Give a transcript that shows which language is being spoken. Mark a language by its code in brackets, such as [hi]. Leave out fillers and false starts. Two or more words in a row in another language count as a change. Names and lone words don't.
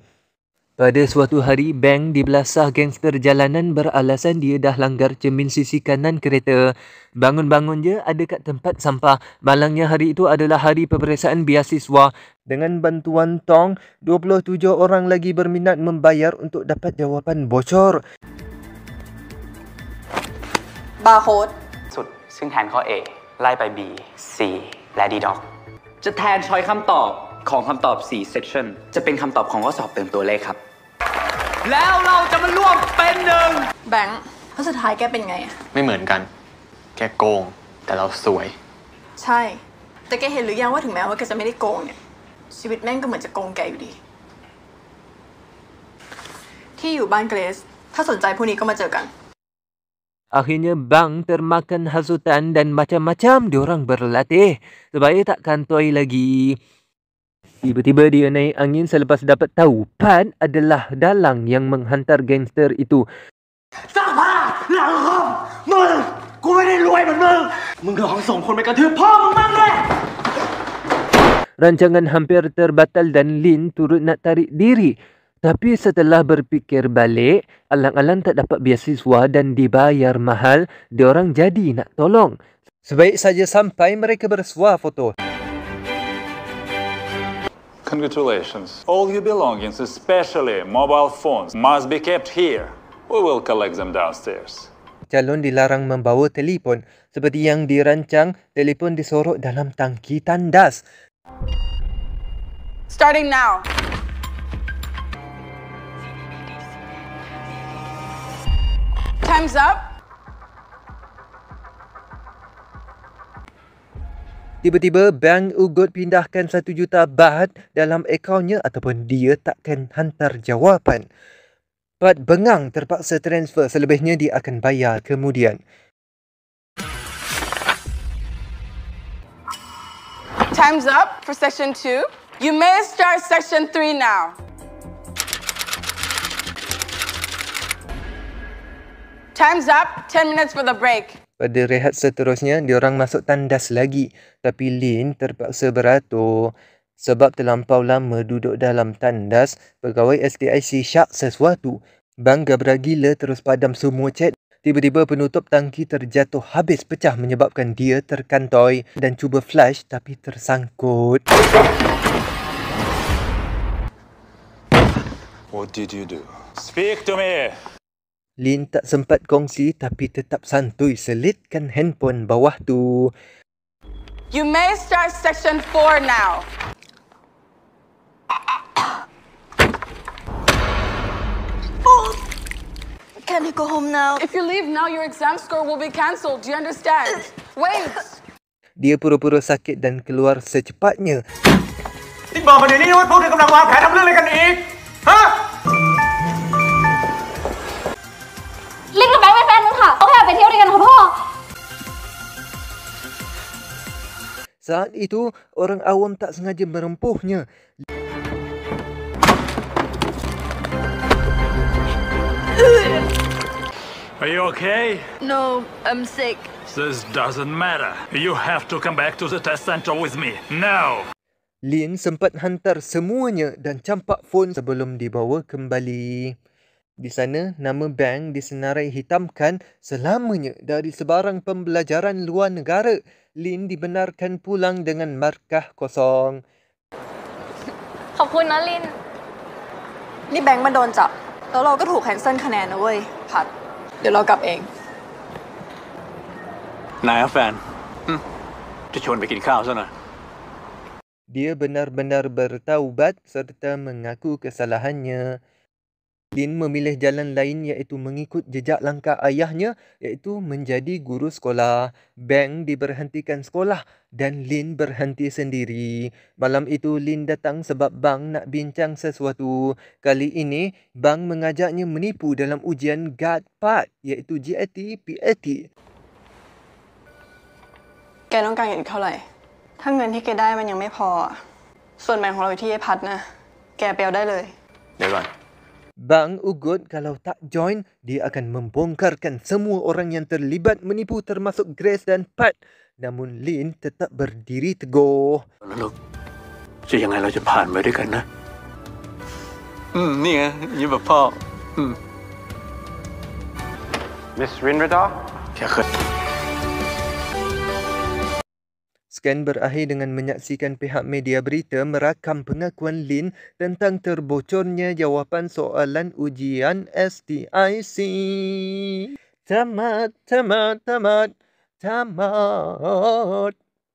[ms] Pada suatu hari, Beng dibelasah gangster jalanan beralasan dia dah langgar cermin sisi kanan kereta. Bangun-bangun je ada kat tempat sampah. Malangnya hari itu adalah hari peperiksaan beasiswa. Dengan bantuan Tong, 27 orang lagi berminat membayar untuk dapat jawapan bocor. [th] บาร์โค้ด สุดซึ่งแทนข้อ A ไล่ไป B C และ D Doc จะแทนช้อยคำตอบของคำตอบ 4 section จะเป็นคำตอบของข้อสอบเติมตัวเลขครับ แล้วเราจะมารวมเป็นหนึ่ง แบงค์แล้วสุดท้ายแกเป็นไงอะ ไม่เหมือนกัน แกโกง แต่เราสวย ใช่ แต่แกเห็นหรือยังว่าถึงแม้ว่าแกจะไม่ได้โกงเนี่ยชีวิตแม่งก็เหมือนจะโกงแกอยู่ดี ที่อยู่บ้านเกรซถ้าสนใจพวกนี้ก็มาเจอกัน [ms] Akhirnya Bang termakan hasutan dan macam-macam diorang berlatih supaya tak kantoi lagi. Tiba-tiba dia naik angin selepas dapat tahu Pat adalah dalang yang menghantar gangster itu. Rancangan hampir terbatal dan Lin turut nak tarik diri. Tapi setelah berfikir balik, alang-alang tak dapat beasiswa dan dibayar mahal, diorang jadi nak tolong. Sebaik saja sampai mereka bersuah foto. [en] Congratulations. All your belongings, especially mobile phones, must be kept here. We will collect them downstairs. [ms] Calon dilarang membawa telefon. Seperti yang dirancang, telefon disorok dalam tangki tandas. [en] Starting now. Time's up. [ms] Tiba-tiba Bank Ugut pindahkan 1 juta baht dalam akaunnya ataupun dia takkan hantar jawapan. Pat bengang terpaksa transfer, selebihnya dia akan bayar kemudian. [en] Time's up for section 2. You may start section 3 now. Time's up. 10 minutes for the break. [ms] Pada rehat seterusnya, diorang masuk tandas lagi. Tapi Lin terpaksa beratur. Sebab terlampau lama duduk dalam tandas, pegawai STIC syak sesuatu. Bang gabra gila terus padam semua chat. Tiba-tiba penutup tangki terjatuh habis pecah menyebabkan dia terkantoi dan cuba flash tapi tersangkut. [en] What did you do? Speak to me! [ms] Lin tak sempat kongsi tapi tetap santuy selitkan handphone bawah tu. [en] You may start section 4 now. Can I go home now? If you leave now, your exam score will be cancelled. Do you understand? Wait! [ms] Dia pura-pura sakit dan keluar secepatnya. [th] ที่บอกมาเดี๋ยวนี้ว่าพวกเธอกำลังวางแผนทำเรื่องอะไรกันอีก ฮะ ลินกับแบงค์เป็นแฟนกันค่ะเขาแค่ไปเที่ยวด้วยกันค่ะพ่อ [ms] Saat itu, orang awam tak sengaja merempuhnya. [en] Are you okay? No, I'm sick. This doesn't matter. You have to come back to the test center with me. Now! [ms] Lin sempat hantar semuanya dan campak phone sebelum dibawa kembali. Di sana, nama bank disenarai hitamkan selamanya dari sebarang pembelajaran luar negara. Lin dibenarkan pulang dengan markah kosong. [th] ขอบคุณนะลิน นี่แบงค์มาโดนจับ แล้วเราก็ถูกแคนเซิลคะแนนนะเว้ย พัด เดี๋ยวเรากลับเอง นายแฟนจะชวนไปกินข้าวซะหน่อย [ms] Dia benar-benar bertaubat serta mengaku kesalahannya. Lin memilih jalan lain iaitu mengikut jejak langkah ayahnya iaitu menjadi guru sekolah. Bang diberhentikan sekolah dan Lin berhenti sendiri. Malam itu Lin datang sebab Bang nak bincang sesuatu. Kali ini Bang mengajaknya menipu dalam ujian GAT Part iaitu GAT PAT. [th] แกต้องการเงินอีกเท่าไหร่ ถ้าเงินที่แกได้มันยังไม่พอ ส่วนแบ่งของเราอยู่ที่ไอ้พัดนะ แกไปเอาได้เลย เดี๋ยวก่อน [ms] Bang Ugut kalau tak join, dia akan membongkarkan semua orang yang terlibat menipu termasuk Grace dan Pat. Namun Lin tetap berdiri teguh. [th] ลูกจะยังไงเราจะผ่านไปด้วยกันนะนี่ไงยิ้มแบบพ่อ Miss Rinrada แค่เคย [ms] Scan berakhir dengan menyaksikan pihak media berita merakam pengakuan Lin tentang terbocornya jawapan soalan ujian STIC. Tamat.